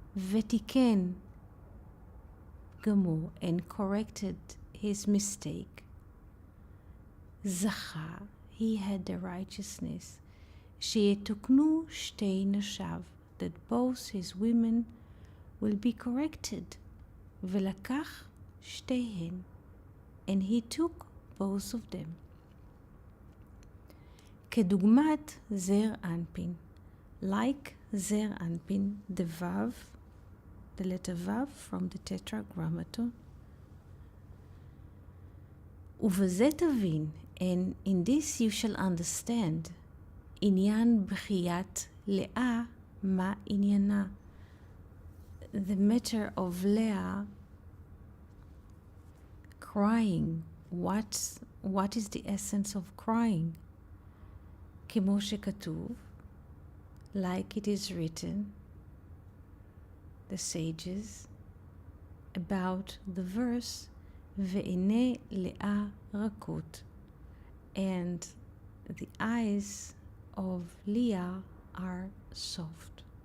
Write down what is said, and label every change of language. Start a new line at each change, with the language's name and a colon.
Hebrew: ותיקן גמור,
English: and corrected his mistake, זכה, he had the righteousness,
Hebrew: שיתוקנו שתי נשיו,
English: that both his women will be corrected,
Hebrew: ולקח שתיהן,
English: and he took both of them. כדוגמת זר אנפין, like זר אנפין, the vav, the letter vav from the tetragrammaton.
Hebrew: ובזה תבין,
English: and in this you shall understand,
Hebrew: עניין בכיית לאה, מה עניינה?
English: The matter of Leah crying, what is the essence of crying? כמו שכתוב, like it is written, the sages, about the verse,
Hebrew: ועיני לאה רכות,
English: and the eyes of Leah are soft.